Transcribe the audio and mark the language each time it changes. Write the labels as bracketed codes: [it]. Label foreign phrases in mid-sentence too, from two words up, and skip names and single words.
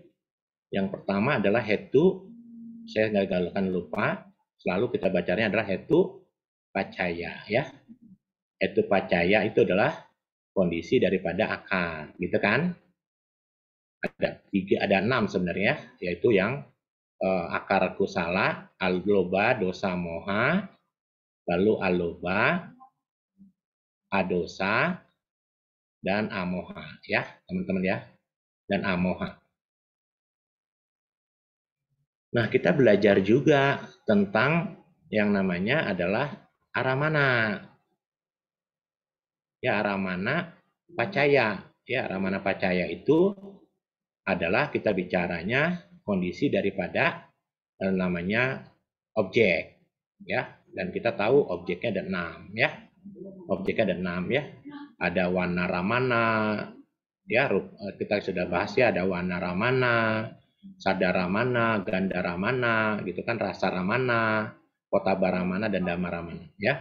[id] Yang pertama adalah Hetu, saya nggak akan lupa, selalu kita bacanya adalah [pi] Hetu Pacaya, [id] ya. [pi] Hetu Pacaya [id] itu adalah kondisi daripada akar, gitu kan? Ada 6 sebenarnya, yaitu yang akar [pi] kusala, aloba, dosa, moha, [id] lalu [pi] aloba, adosa, [id] dan amoha, ya teman-teman ya, dan amoha. Nah, kita belajar juga tentang yang namanya adalah aramana. Ya, [pi] aramana pacaya. [id] Ya, [pi] aramana pacaya [id] itu adalah kita bicaranya kondisi daripada namanya objek, ya. Dan kita tahu objeknya ada 6, ya. Objeknya ada 6, ya. Ada [pi] warna ramana, [id] ya. Kita sudah bahas ya, ada [pi] warna ramana, sadaramana, gandaramana, [id] gitu kan, [pi] rasa ramana, kotabaramana, [id] dan damaramana, ya.